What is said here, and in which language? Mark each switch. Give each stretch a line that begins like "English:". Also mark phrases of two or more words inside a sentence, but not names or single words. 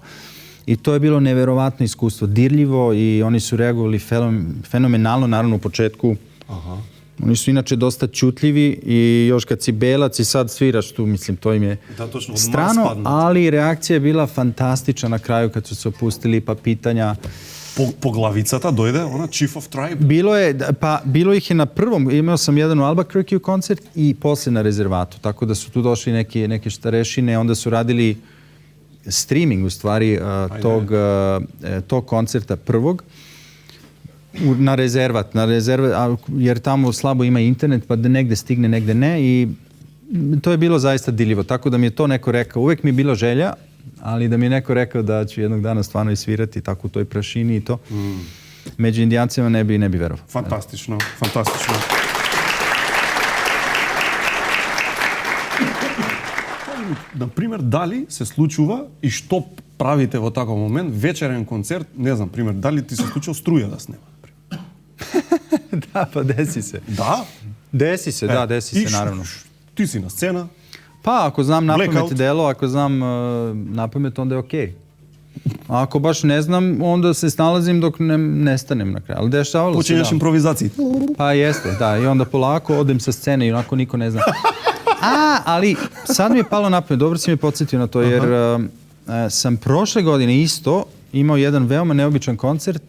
Serbian: I to je bilo neverovatno iskustvo, dirljivo i oni su reagovali fenomenalno, naravno u početku. Oni su inače dosta ćutljivi i još kad si belac i sad sviraš tu, mislim, to im je strano, ali reakcija je bila fantastična na kraju kad su se opustili, pa pitanja.
Macedonian: по главицата дојде, она
English: Chief of Tribe.
Serbian: Bilo ih je na prvom, imao sam jedan u Albuquerque koncert i posle na rezervatu, tako da su tu došli neke starešine, onda su radili streaming u stvari tog koncerta prvog na rezervat, jer tamo slabo ima internet, pa da negde stigne, negde ne, i to je bilo zaista dirljivo, tako da mi je to neko rekao, uvek mi je bilo želja, ali da mi je neko rekao da ću jednog dana stvarno i svirati tako u toj prašini i to. Među Indijancima ne bi verovao. Fantastično.
Macedonian: Например, дали се случува и што правите во таков момент, вечерен концерт, не знам, пример, дали ти се случува струја да снема?
Serbian: Da, pa desi se.
Macedonian: Да?
Serbian: Desi se, naravno.
Macedonian: Ти си на сцена.
Serbian: Pa, ako znam napamet delo, ako znam napamet, onda je okej. A ako baš ne znam, onda se snalazim dok ne stanem na kraju. Ali dešavalo se, Počinješ improvizaciji. Pa jeste, da. I onda polako odem sa scene i onako niko ne zna. Ali sad mi je palo na pamet, dobro si me podsjetio na to, jer sam prošle godine isto imao jedan veoma neobičan koncert.